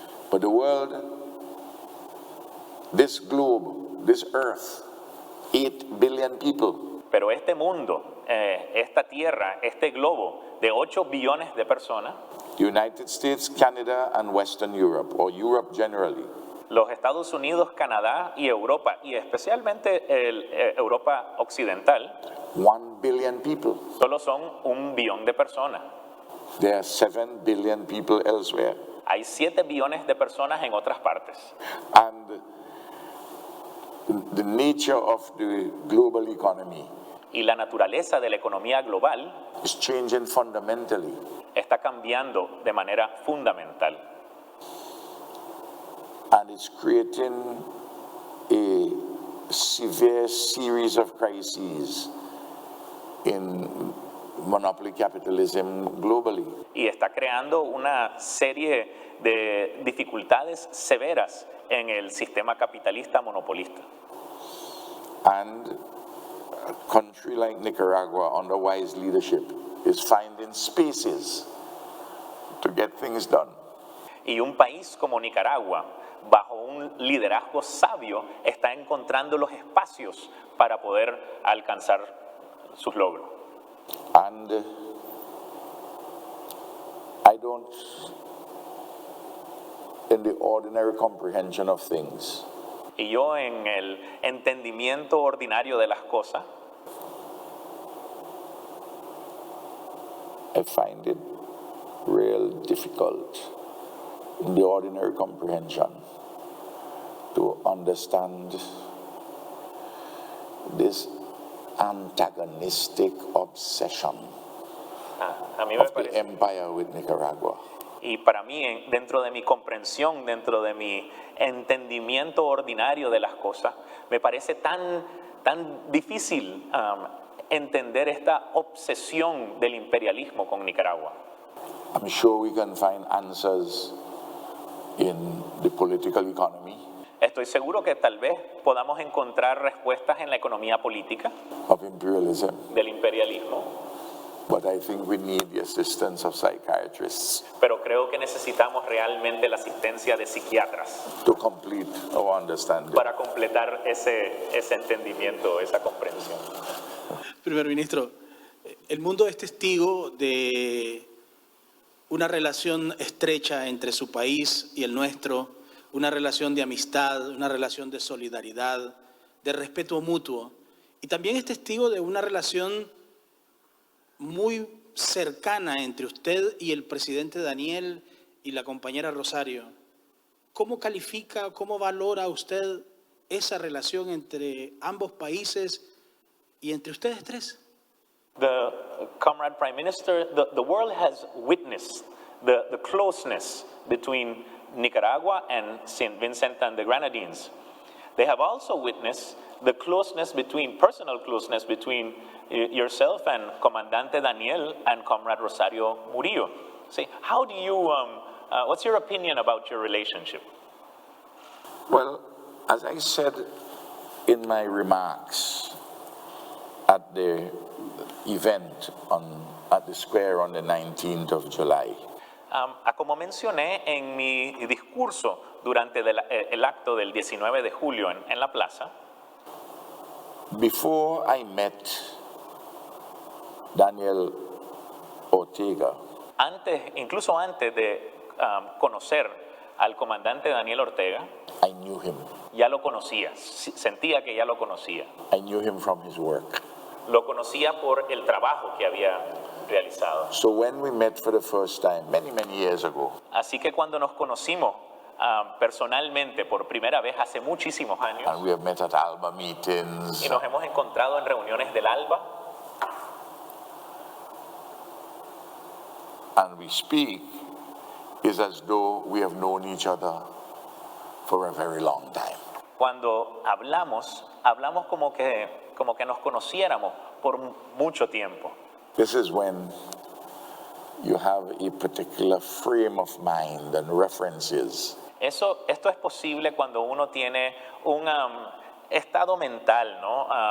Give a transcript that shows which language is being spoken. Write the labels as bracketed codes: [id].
[en] But the world, this globe, this earth, 8 billion people, [es] Pero este mundo, esta tierra, este globo de 8 billones de personas, [en] United States, Canada, and Western Europe, or Europe generally, [es] los Estados Unidos, Canadá y Europa, y especialmente Europa occidental, [en] 1 billion people. [es] solo son 1 billón de personas. [en] There are 7 billion people elsewhere. [es] Hay 7 billones de personas en otras partes. [en] And the nature of the global economy [es] Y la naturaleza de la economía global [en] is changing fundamentally. [es] está cambiando de manera fundamental. [en] And it's creating a severe series of crises in monopoly capitalism globally. [es] Y está creando una serie de dificultades severas en el sistema capitalista monopolista. [en] And a country like Nicaragua, under wise leadership, is finding spaces to get things done. [es] Y un país como Nicaragua, bajo un liderazgo sabio, está encontrando los espacios para poder alcanzar sus logros. [en] And I don't, in the ordinary comprehension of things, [es] Y yo, en el entendimiento ordinario de las cosas, [en] I find it real difficult in the ordinary comprehension to understand this antagonistic obsession [es] a mí me [en] of the [es] parece, [en] empire with Nicaragua. [es] y para mí, dentro de mi comprensión, dentro de mi entendimiento ordinario de las cosas, me parece tan difícil entender esta obsesión del imperialismo con Nicaragua. [en] I'm sure we can find answers in the political economy [es] Estoy seguro que tal vez podamos encontrar respuestas en la economía política [en] of imperialism, [es] del imperialismo, [en] but I think we need the assistance of psychiatrists [es] pero creo que necesitamos realmente la asistencia de psiquiatras [en] to complete our understanding. [es] para completar ese entendimiento, esa comprensión. Primer ministro, el mundo es testigo de una relación estrecha entre su país y el nuestro, una relación de amistad, una relación de solidaridad, de respeto mutuo. Y también es testigo de una relación muy cercana entre usted y el presidente Daniel y la compañera Rosario. ¿Cómo califica, cómo valora usted esa relación entre ambos países y entre ustedes tres? [en] The Comrade Prime Minister, the world has witnessed the closeness between Nicaragua and St. Vincent and the Grenadines. they have also witnessed the closeness between, personal closeness between yourself and Comandante Daniel and Comrade Rosario Murillo. See, how do you, what's your opinion about your relationship? Well, as I said in my remarks at the event at the square on the 19th of July, [es] Como mencioné en mi discurso durante el acto del 19 de julio en la plaza, [en] before I met Daniel Ortega, [es] incluso antes de conocer al comandante Daniel Ortega, [en] I knew him. [es] ya lo conocía, sentía que ya lo conocía. [en] I knew him from his work. [es] Lo conocía por el trabajo que había realizado. [en] So when we met for the first time, many, many years ago, [es] Así que cuando nos conocimos personalmente por primera vez hace muchísimos años, [en] and we have met at ALBA meetings, [es] y nos hemos encontrado en reuniones del ALBA, [en] and we speak, is as though we have known each other for a very long time. [es] cuando hablamos como que nos conociéramos por mucho tiempo. [en] This is when you have a particular frame of mind and references. [es] Esto es posible cuando uno tiene un estado mental, ¿no?